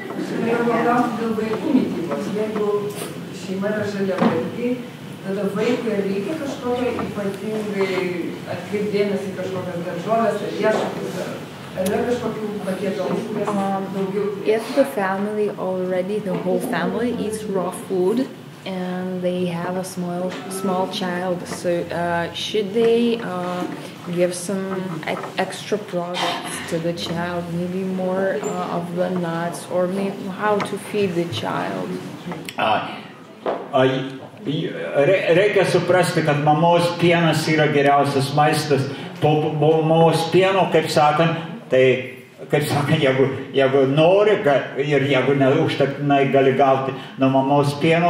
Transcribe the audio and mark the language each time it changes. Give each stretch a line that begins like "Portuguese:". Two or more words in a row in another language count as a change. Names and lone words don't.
Lithuanian: norėjau paklausti dėl vaikų mitybos. Jeigu šeima yra žaliavalgiai, tada vaikui reikia kažkokio ypatingai atkreipdėmėsi kažkokias daržovės ar riešutus, ar yra kažkokių patiekalų, kurias daugiau.
English: If the family already, the whole family eats raw food and they have a small child, so should they give some extra products to the child, maybe more of the nuts, or maybe how to feed the child?
Lithuanian: Reikia suprasti, kad mamos pienas yra geriausias maistas. Po mamos pieno, kaip sakant, jeigu nori ir jeigu neužtektinai gali gauti nuo mamos pieno,